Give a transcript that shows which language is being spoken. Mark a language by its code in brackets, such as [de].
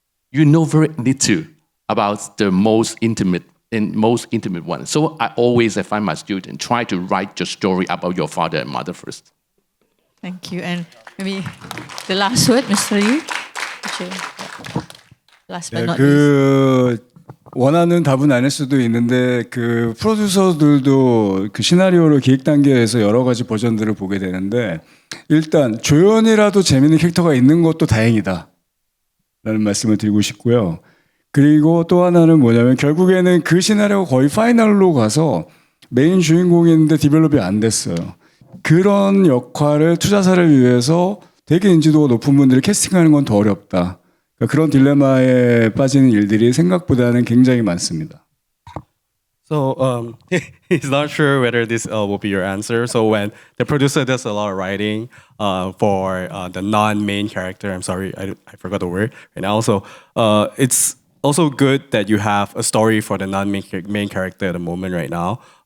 [en] You know very little about the most intimate one. So I find my student try to write your story about your father and mother first. Thank you. And maybe the last word, Mr. Lee. Last but not least. [ko] 원하는 답은 아닐 수도 있는데 그 프로듀서들도 그 시나리오를 기획 단계에서 여러 가지 버전들을 보게 되는데 일단 조연이라도 재밌는 캐릭터가 있는 것도 다행이다 라는 말씀을 드리고 싶고요. 그리고 또 하나는 뭐냐면 결국에는 그 시나리오가 거의 파이널로 가서 메인 주인공이 있는데 디벨롭이 안 됐어요. 그런 역할을 투자사를 위해서 되게 인지도가 높은 분들이 캐스팅하는 건 더 어렵다. 그런 딜레마에 빠지는 일들이 생각보다는 굉장히 많습니다. [en] So he's not sure whether this will be your answer. So when the producer does a lot of writing for the non-main character, I'm sorry, I forgot the word right now. So it's also good that you have a story for the non-main character at the moment right now.